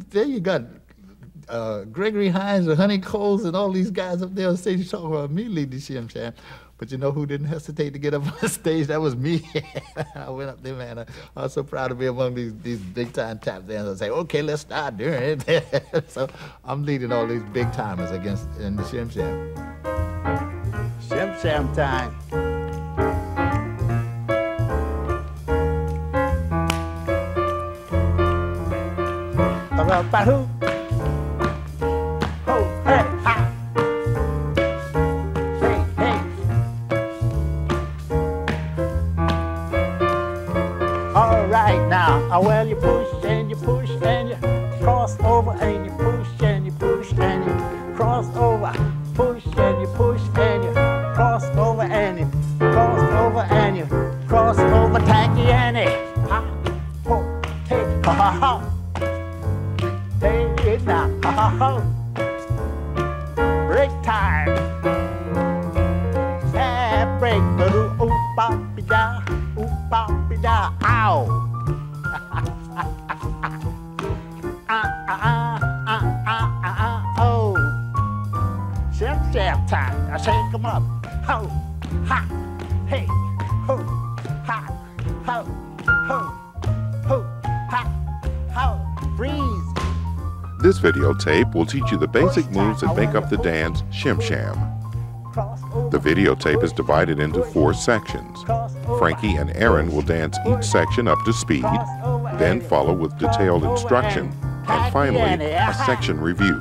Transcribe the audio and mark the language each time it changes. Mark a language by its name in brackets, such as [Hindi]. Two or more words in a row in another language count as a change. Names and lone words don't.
[English] There you got Gregory Hines and Honey Coles and all these guys up there on stage talking about me lead the Shim Sham. But you know who didn't hesitate to get up on the stage? That was me. I went up there, man. I was so proud to be among these big-time tap dancers. I say, okay, let's start doing it. So I'm leading all these big-timers in the Shim Sham. Shim Sham time. Ba-ba-ba-hoo. Well, you push and you cross over and you push and you cross over, push and you cross over and you cross over, tacky Annie. Ha, ho, hey, ha ha ha. Hey, it now, ha ha ha. Break time. Yeah, break, ooh, poppy da, ow. Oh, Shim Sham time. I shake 'em up. Ho, ha, hey, ho, ha, ho, ho, ha, ho, freeze. This videotape will teach you the basic moves that make up the dance Shim Sham. The videotape is divided into 4 sections. Frankie and Erin will dance each section up to speed, then follow with detailed instruction, and finally, a section review.